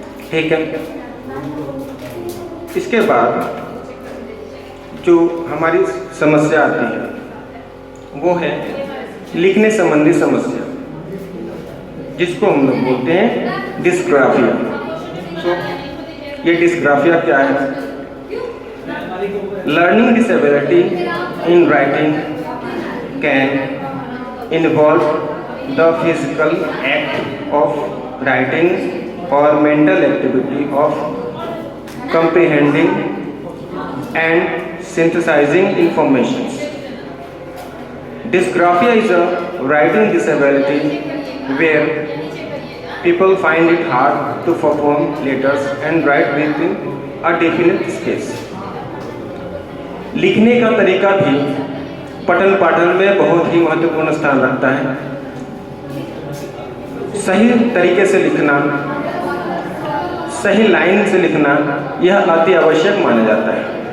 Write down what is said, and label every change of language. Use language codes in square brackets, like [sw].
[hi] ठीक है, इसके बाद जो हमारी समस्या आती है वो है लिखने संबंधी समस्या, जिसको हम लोग बोलते हैं डिस्ग्राफिया। तो ये डिस्ग्राफिया क्या है? [en] Learning disability in writing can involve the physical act of writing or mental activity of comprehending and synthesizing information. Dysgraphia is a writing disability where people find it hard to form letters and write within a definite space. [hi] लिखने का तरीका भी पठन पाठन में बहुत ही महत्वपूर्ण स्थान रखता है। सही तरीके से लिखना, सही लाइन से लिखना, यह अति आवश्यक माना जाता है।